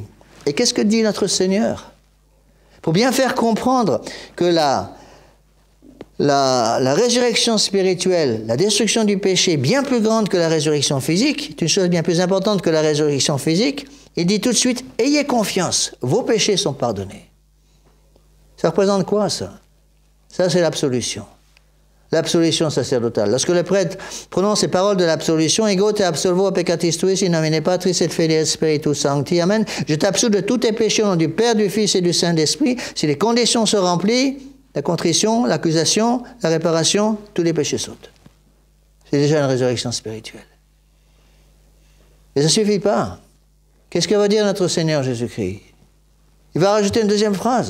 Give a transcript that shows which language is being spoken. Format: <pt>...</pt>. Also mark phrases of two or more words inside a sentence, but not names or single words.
<fr>Et qu'est-ce que dit notre Seigneur? Pour bien faire comprendre que la résurrection spirituelle, la destruction du péché est bien plus grande que la résurrection physique, c'est une chose bien plus importante que la résurrection physique, il dit tout de suite, ayez confiance, vos péchés sont pardonnés. Ça représente quoi, ça? Ça, c'est l'absolution. L'absolution sacerdotale. Lorsque le prêtre prononce ces paroles de l'absolution,</fr> <la>ego te absolvo peccatis tuis in nomine Patris et Filii et Spiritus Sancti, amen.</la> <fr>Je t'absous de tous tes péchés au nom du Père, du Fils et du Saint-Esprit. Si les conditions sont remplies, la contrition, l'accusation, la réparation, tous les péchés sautent. C'est déjà une résurrection spirituelle. Mais ça ne suffit pas. Qu'est-ce que va dire notre Seigneur Jésus-Christ? Il va rajouter une deuxième phrase.</fr>